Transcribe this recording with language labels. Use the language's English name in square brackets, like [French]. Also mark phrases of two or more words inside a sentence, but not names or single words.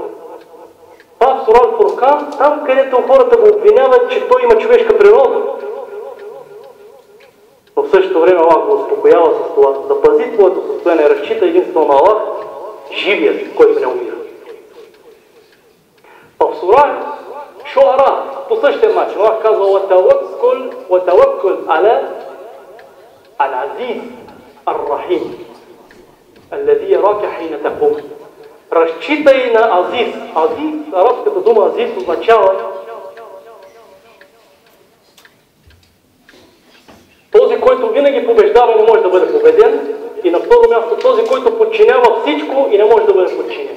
[Bulgarian] Това в Сура Ал-Фуркан, там където хората го обвиняват, че той има човешка природа. В същото време Аллах го успокоява с това. Да пази твоето състояние, разчита единствено на Аллах, живият, който не умира. В Сура Шуара по същия начин Аллах казва: [Arabic] وَتَوَكُّلْ عَلَى الْعَزِيزِ الرَّحِيمِ الَّذِي يَرَاكَ حِينَ تَقُومُ. [Bulgarian] Разчитай на Азиз. Азиз, арабската дума Азиз означава този, който винаги побеждава и не може да бъде победен, и на второ място този, който подчинява всичко и не може да бъде подчинен.